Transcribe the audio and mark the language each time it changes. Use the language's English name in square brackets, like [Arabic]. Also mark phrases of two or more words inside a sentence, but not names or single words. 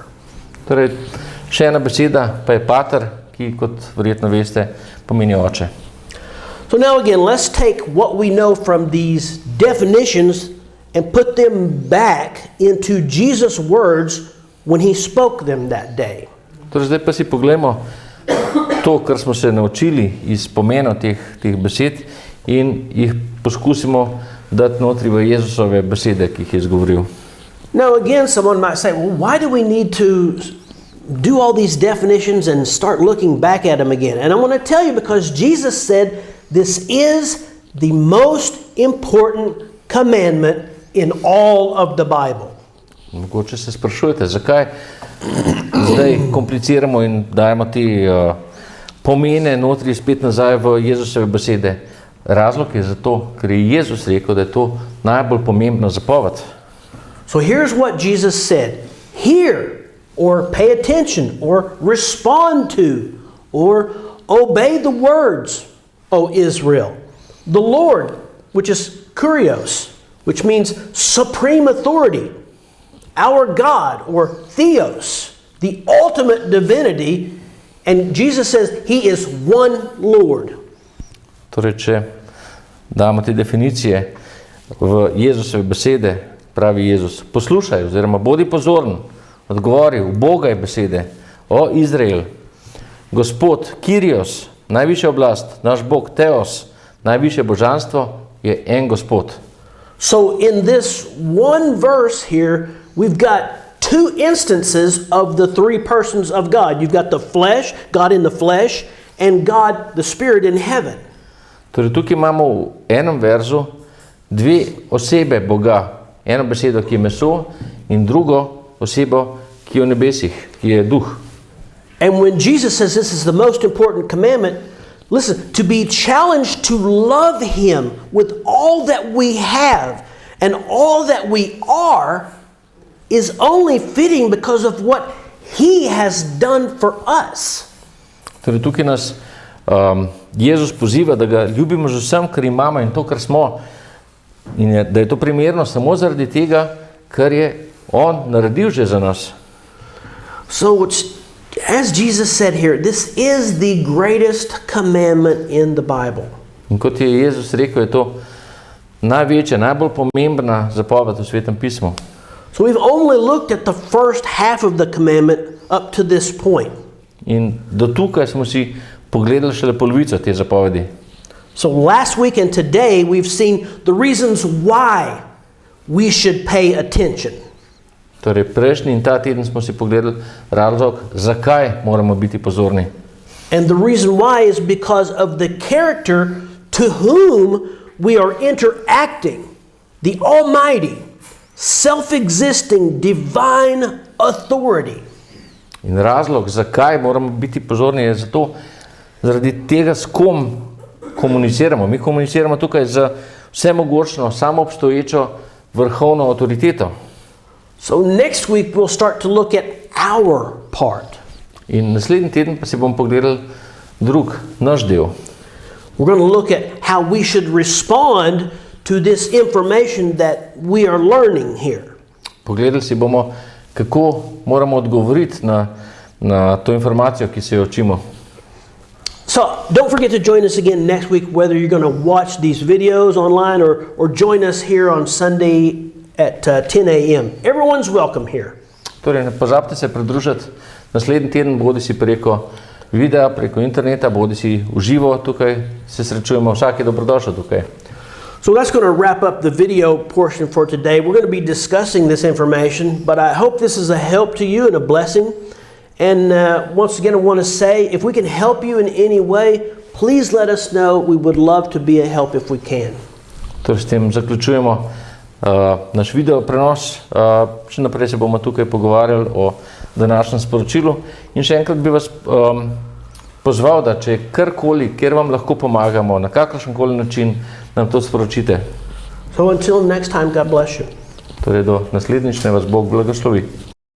[Slovenian] Torej, še ena beseda pa je pater, ki kot verjetno veste pomeni oče. [English] So now again, let's take what we know from these definitions and put them back into Jesus' words when he spoke them that day. [Slovenian] Torej, zdaj pa si poglejmo to, kar smo se naučili iz pomena teh besed in jih poskusimo dati notri v Jezusove besede, ki jih je izgovoril. [English] Now again, someone might say, well, why do we need to do all these definitions and start looking back at them again? And I want to tell you, because Jesus said this is the most important commandment in all of the Bible. [Slovenian] Mogoče se sprašujete, zakaj zdaj kompliciramo in dajemo te pomene notri spet nazaj v Jezusove besede. Razlog je zato, ker je Jezus rekel, da je to najbolj pomembna zapoved. [English] So here's what Jesus said. Hear or pay attention or respond to or obey the words, O Israel. The Lord, which is kurios, which means supreme authority. Our God, or theos, the ultimate divinity, and Jesus says he is one Lord. [Slovenian] Torej, če damo te definicije v Jezusove besede, pravi Jezus, poslušaj oziroma bodi pozoren, odgovori v Boga je besede, o Izrael, Gospod, Kyrios, najvišja oblast, naš Bog, Theos, najvišje božanstvo je en Gospod. [English] So in this one verse here, we've got two instances of the three persons of God. You've got the flesh, God in the flesh, and God, the Spirit in heaven. [Slovenian] Torej, tukaj imamo v enem verzu dve osebe Boga. Eno besedo, ki je meso, in drugo osebo, ki je v nebesih, ki je duh. [English] And when Jesus says this is the most important commandment, listen, to be challenged to love him with all that we have and all that we are is only fitting because of what he has done for us. [Slovenian] Torej, tukaj nas Jezus poziva, da ga ljubimo z vsem, kar imamo in to, kar smo. In da je to primerno samo zaradi tega, kar je on naredil že za nas. [English] So as Jesus said here, this is the greatest commandment in the Bible. [Slovenian] In kot je Jezus rekel, je to največja, najbolj pomembna zapoved v Svetem Pismu. [English] So we've only looked at the first half of the commandment up to this point. [Slovenian] In do tukaj smo si pogledali šele polovico te zapovedi. [English] So last week and today we've seen the reasons why we should pay attention. [Slovenian] Torej, prejšnji in ta teden smo si pogledali razlog, zakaj moramo biti pozorni. [English] And the reason why is because of the character to whom we are interacting the almighty, self-existing, divine authority. [Slovenian] In razlog, zakaj moramo biti pozorni, je zato, zaradi tega, s kom komuniciramo. Mi komuniciramo tukaj z vsemogočno, samoobstoječo, vrhovno avtoriteto. [English] So next week we'll start to look at our part. [Slovenian] In naslednji teden pa si bomo pogledali naš del. [English] We're going to look at how we should respond to this information that we are learning here. [Slovenian] Pogledali si bomo, kako moramo odgovoriti na to informacijo, ki se jo učimo. [English] So don't forget to join us again next week, whether you're going to watch these videos online or join us here on Sunday at 10 a.m. Everyone's welcome here. [Slovenian] Torej, ne pozabite se pridružiti naslednji teden, bodi si preko videa, preko interneta, bodi si v živo tukaj, se srečujemo, vsak je dobrodošel tukaj. [English] So that's going to wrap up the video portion for today. We're going to be discussing this information, but I hope this is a help to you and a blessing. And once again, I want to say, if we can help you in any way, please let us know. We would love to be a help if we can. [Slovenian] Torej, s tem zaključujemo naš video prenos. Še naprej se bomo tukaj pogovarjali o današnjem sporočilu. In še enkrat bi vas pozval, da če karkoli, kjer vam lahko pomagamo, na kakršenkoli način, nam to sporočite. [English] So until next time, God bless you. [Slovenian] Torej, do naslednjič, naj vas Bog blagoslovi.